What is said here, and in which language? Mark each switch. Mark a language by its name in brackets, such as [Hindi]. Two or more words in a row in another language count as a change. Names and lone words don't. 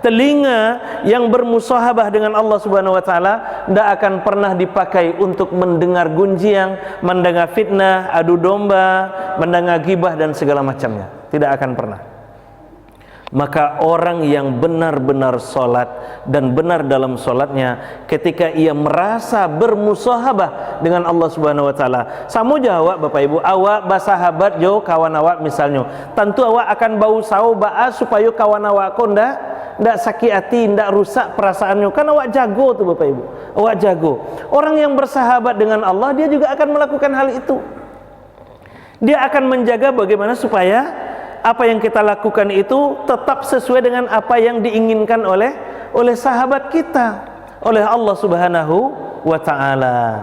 [Indonesian] Telinga yang bermusahabah dengan Allah [Arabic] سبحانه وتعالى [Indonesian] tidak akan pernah dipakai untuk mendengar gunjing, mendengar fitnah, adu domba, mendengar gibah dan segala macamnya. Tidak akan pernah. Maka orang yang benar-benar sholat dan benar dalam sholatnya, ketika ia merasa bermusahabah dengan Allah [Arabic] سبحانه وتعالى, [Minangkabau] samu jawab Bapak Ibu, awak bersahabat jo kawan awak misalnya, tentu awak akan bau sau ba'a supaya kawan awak kau ndak sakit hati, ndak rusak perasaannya. Kan awak jago tuh Bapak Ibu, awak jago. [Indonesian] Orang yang bersahabat dengan Allah, dia juga akan melakukan hal itu. Dia akan menjaga bagaimana supaya apa yang kita lakukan itu tetap sesuai dengan apa yang diinginkan oleh sahabat kita, oleh Allah [Arabic] سبحانه وتعالى.